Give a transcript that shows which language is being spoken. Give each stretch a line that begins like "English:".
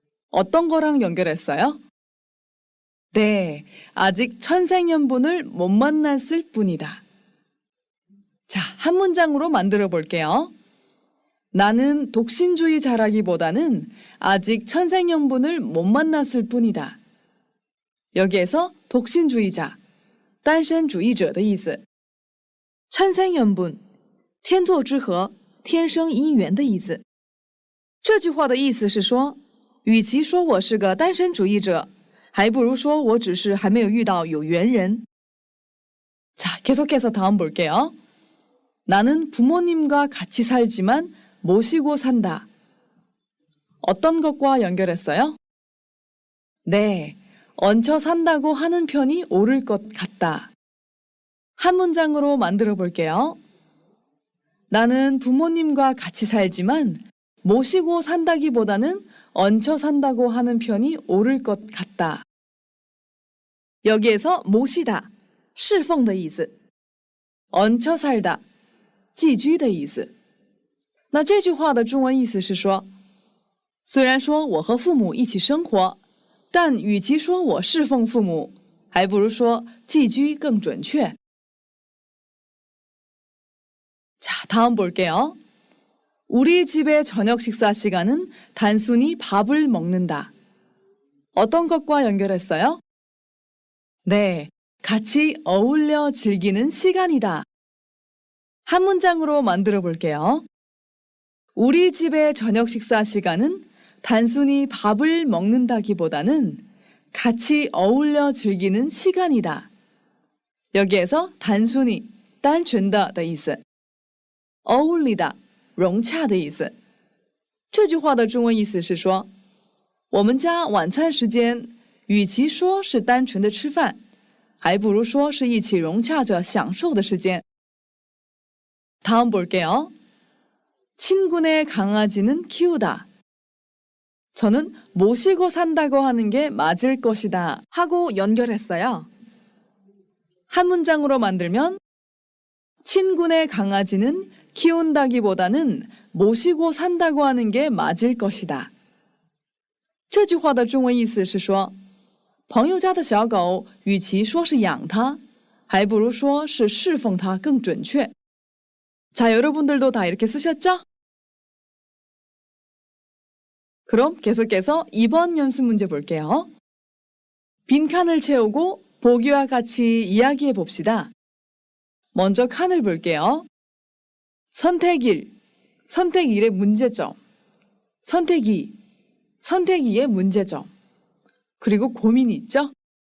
Korean: 어떤 거랑 연결했어요? 네, 아직 천생연분을 못 만났을 뿐이다. 자, 한 문장으로 만들어 볼게요. 나는 독신주의자라기보다는 아직 천생연분을 못 만났을 뿐이다. 여기에서
Chinese: 독신주의자, 单身主义者的意思。 천생연분，天作之合，天生姻缘的意思。这句话的意思是说，与其说我是个单身主义者，还不如说我只是还没有遇到有缘人。
Korean: 자, 계속해서 다음 볼게요. 나는 부모님과 같이 살지만 모시고 산다. 어떤 것과 연결했어요? 네, 얹혀 산다고 하는 편이 옳을 것 같다. 한 문장으로 만들어 볼게요. 나는 부모님과 같이 살지만 모시고 산다기보다는 얹혀 산다고 하는 편이 옳을 것 같다. 여기에서
Chinese: 모시다, 侍奉的意思.얹혀 살다, 寄居的意思。那这句话的中文意思是说，虽然说我和父母一起生活，但与其说我侍奉父母，还不如说寄居更准确。
Korean: 자, 다음 볼게요. 우리 집의 저녁 식사 시간은 단순히 밥을 먹는다. 어떤 것과 연결했어요? 네, 같이 어울려 즐기는 시간이다. 한 문장으로 만들어 볼게요. 우리 집의 저녁 식사 시간은 단순히 밥을 먹는다기보다는 같이 어울려 즐기는 시간이다. 여기에서
Chinese: 단순히 单纯的的意思， 어울리다 融洽的意思。这句话的中文意思是说，我们家晚餐时间与其说是单纯的吃饭，还不如说是一起融洽着享受的时间。
Korean: 다음 볼게요. 친구네 강아지는 키우다. 저는 모시고 산다고 하는 게 맞을 것이다 하고 연결했어요. 한 문장으로 만들면 친구네 강아지는 키운다기보다는 모시고 산다고 하는 게 맞을 것이다.
Chinese: 这句话的中文意思是说，朋友家的小狗与其说是养它，还不如说是侍奉它更准确。
Korean: 자, 여러분들도 다 이렇게 쓰셨죠? 그럼 계속해서 2번 연습 문제 볼게요. 빈칸을 채우고 보기와 같이 이야기해 봅시다. 먼저 칸을 볼게요. 선택1, 선택1의 문제점, 선택2, 선택2의 문제점, 그리고 고민이 있죠?